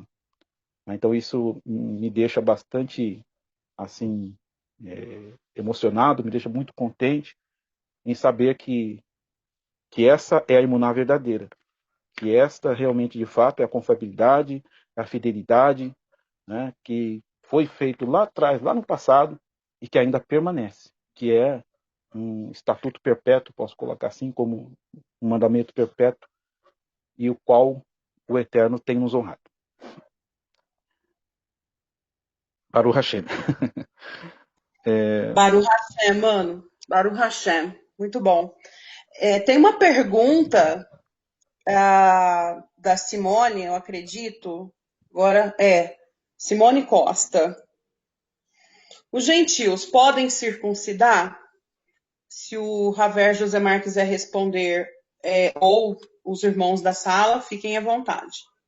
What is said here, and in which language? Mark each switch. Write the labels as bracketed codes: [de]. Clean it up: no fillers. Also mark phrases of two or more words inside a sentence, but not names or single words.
[pt] Então isso me deixa bastante assim emocionado, me deixa muito contente em saber que essa é a imuná verdadeira, que esta realmente de fato é a confiabilidade, a fidelidade, né, que foi feito lá atrás, lá no passado, e que ainda permanece, que é um estatuto perpétuo, posso colocar assim, como um mandamento perpétuo, e o qual o Eterno tem nos honrado. [he] ברוך השם. ברוך השם, mano. ברוך השם. [pt] Muito bom. Tem uma pergunta da Simone, eu acredito. Agora Simone Costa. Os gentios podem circuncidar? Se o Raver Josemar quiser responder, ou os irmãos da sala, fiquem à vontade.